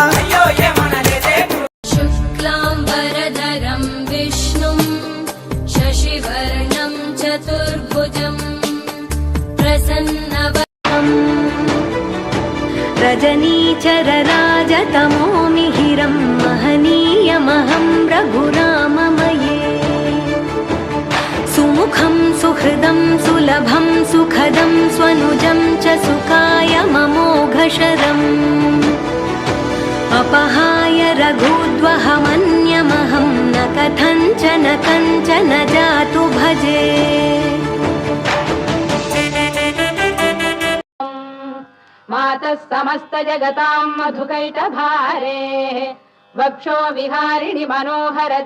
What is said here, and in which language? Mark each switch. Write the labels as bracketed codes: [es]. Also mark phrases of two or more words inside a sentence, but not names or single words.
[sa] శుక్లాంబరధరం విష్ణుం శశివర్ణం చతుర్భుజం ప్రసన్నవదనం రజనీచరరాజతమో మిహిరం మహనీయమహం రఘురామమయే. సుముఖం సుహృదం సులభం సుఖదం స్వనుజం చ సుఖాయ మమోఘశరం अपहाय रघुद्वहमन्यमहं न कथञ्चन कञ्चन जातु भजे. मातः समस्त जगतां मधुकैटभारे वक्षो विहारिणि मनोहर